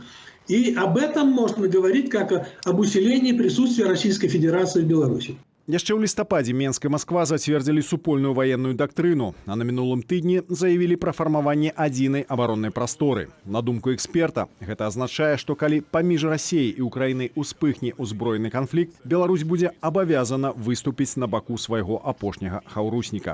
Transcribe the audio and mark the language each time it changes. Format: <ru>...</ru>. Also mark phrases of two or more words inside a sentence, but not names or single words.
<ru>И об этом можно говорить как об усилении присутствия Российской Федерации в Беларуси.</ru> <be>Яшчэ ў лістападзе Менск і Москва зацвердзілі супольную военную дактрыну, а на мінулым тыдні заявілі пра фармаванне адзінай абароннай прасторы. На думку эксперта, гэта азначае, што калі паміж Расіяй і Украінай успыхне ўзброены канфлікт, Беларусь будзе абавязана выступіць на баку свайго апошняга хаўрусніка.</be>